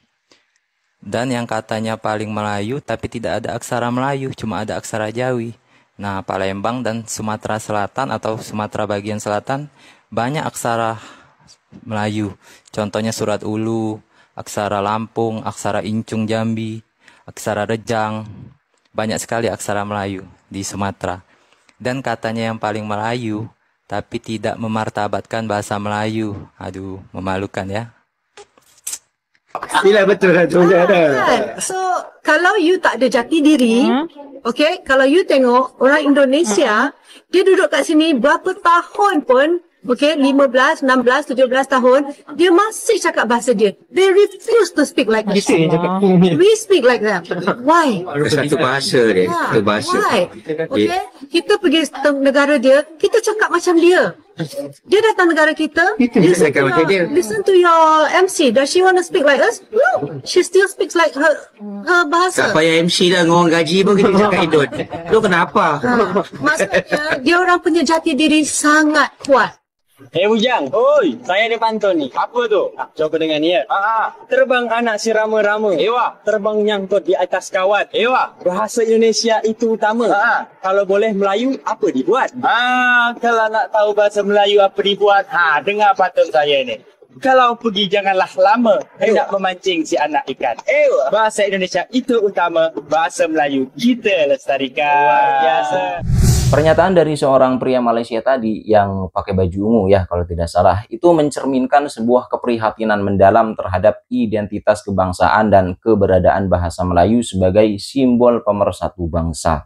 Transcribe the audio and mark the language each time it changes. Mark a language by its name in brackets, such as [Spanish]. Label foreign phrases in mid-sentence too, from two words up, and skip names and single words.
[Indonesian] Dan yang katanya paling Melayu tapi tidak ada aksara Melayu, cuma ada aksara Jawi. Nah, Palembang dan Sumatera Selatan atau Sumatera bagian selatan banyak aksara Melayu. Contohnya surat Ulu, aksara Lampung, aksara Incung Jambi, aksara Rejang. Banyak sekali aksara Melayu di Sumatera. Dan katanya yang paling Melayu tapi tidak memartabatkan bahasa Melayu. Aduh, memalukan ya. [Malay] Bila betul lah tu Kan? So, kalau you tak ada jati diri, okay, kalau you tengok orang Indonesia, dia duduk kat sini berapa tahun pun, okay, 15, 16, 17 tahun, dia masih cakap bahasa dia. [English] They refuse to speak like that. We speak like that. Why? [Malay] satu bahasa dia, satu bahasa. [English] Why? [Malay] Okay, kita pergi negara dia, kita cakap macam dia. Dia datang negara kita, [English] listen to your MC. Does she want to speak like us? No. She still speaks like her bahasa. [Malay] Tak payah MC lah, dengan orang gaji pun kita cakap Indon. Lu kenapa? Maksudnya, dia orang punya jati diri sangat kuat. Bujang. Oi, saya di pantun ni. Apa tu? Coba dengan ni ya. Terbang anak si rama-rama. Ewa. Terbang nyangkut di atas kawat. Ewa. Bahasa Indonesia itu utama. Kalau boleh Melayu, apa dibuat? Kalau nak tahu bahasa Melayu apa dibuat, dengar pantun saya ni. Kalau pergi janganlah lama, hendak memancing si anak ikan. Bahasa Indonesia itu utama, bahasa Melayu kita lestarikan. Luar biasa. [Indonesian] Pernyataan dari seorang pria Malaysia tadi yang pakai baju ungu ya kalau tidak salah, itu mencerminkan sebuah keprihatinan mendalam terhadap identitas kebangsaan dan keberadaan bahasa Melayu sebagai simbol pemersatu bangsa.